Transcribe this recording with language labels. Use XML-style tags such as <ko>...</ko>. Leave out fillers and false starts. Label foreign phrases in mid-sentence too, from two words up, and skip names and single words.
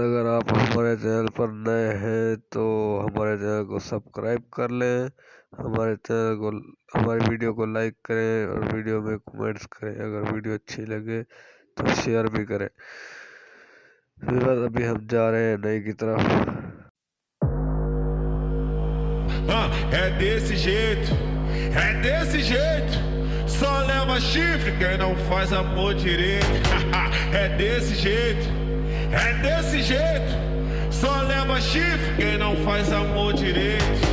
<hi>अगर आप हमारे चैनल पर नए हैं तो हमारे चैनल को सब्सक्राइब कर लें, हमारे चैनल को हमारी वीडियो को लाइक करें और वीडियो में कमेंट्स करें। अगर वीडियो अच्छी लगे तो शेयर भी करें व्यूअर्स। अभी हम जा रहे हैं नई की तरफ।</hi> <pt>É desse jeito, é desse jeito. Só leva chifre quem não faz amor direito. É desse jeito, é desse jeito. Só leva chifre quem não faz amor direito.</pt>